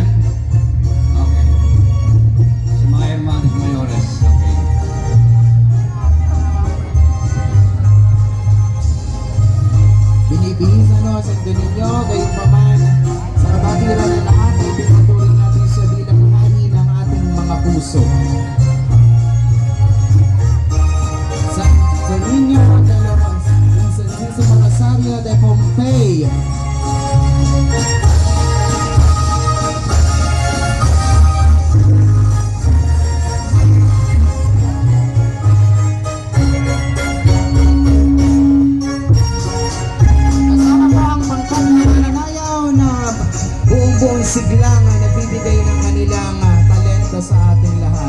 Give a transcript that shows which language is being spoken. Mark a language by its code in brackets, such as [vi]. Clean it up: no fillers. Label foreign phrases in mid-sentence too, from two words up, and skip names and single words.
[tl] Okay. Sa mga Hermanos Mayores. Okay. Binibihis Santo Niño, gayon pa man sa kabatiran ng lahat ay pinatuloy natin siya bilang hari ng ating mga puso. Santo Niño de los Santissimo Rosario de Pompey. Kasama po ang pangkat na mananayaw na buong siglang na nagbibigay ng kanilang talento sa ating lahat.